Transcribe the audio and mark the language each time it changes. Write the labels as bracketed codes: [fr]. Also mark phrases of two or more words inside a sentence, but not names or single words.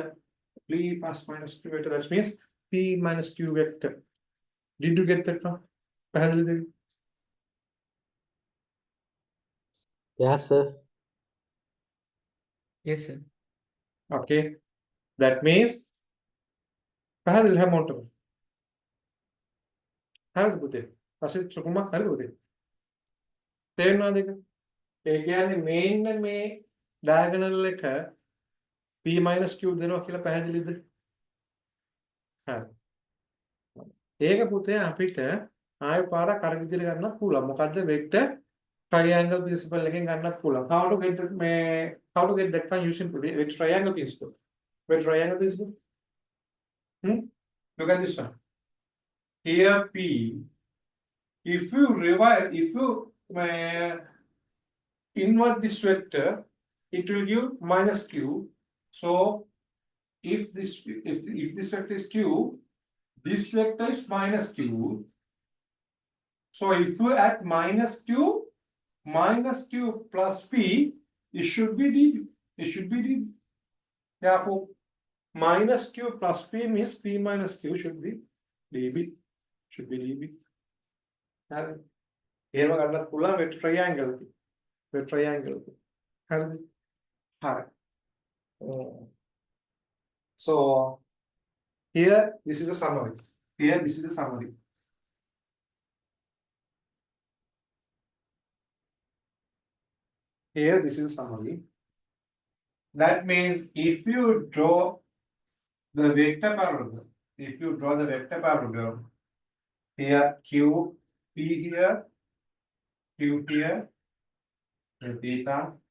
[en] P plus minus Q vector. That means P minus Q vector. Did you get that one? Yes, sir. Yes, sir. Okay. That means [si] පැහැදිලි හැමෝටම. හරිද පුතේ? අසිත් සුකුමක් හරිද පුතේ? තේරෙනවද ඒක? ඒ කියන්නේ මේන්න මේ diagonal එක [en] P minus Q [si] දෙනවා කියලා පැහැදිලිද? හරි. ඒක පුතේ අපිට ආයෙ පාරක් අර විදිහට ගන්නත් පුළුවන්. මොකද්ද [en] vector triangle principle [si] එකෙන් ගන්නත් පුළුවන්. [en] How to get that one using vector triangle principle? Vector triangle principle? Look at this one. Here P. If you invert this vector, it will give minus Q. So if this vector is Q, this vector is minus Q. So if you add minus Q plus P, it should be DB. Therefore, minus Q plus P means P minus Q should be DB. [si] එහෙම ගන්නත් පුළුවන් [en] vector triangle [si] එක. හරිද? හරි. [en] So here this is a summary. That means if you draw the vector parallelogram, here Q, P here, Q here, the theta.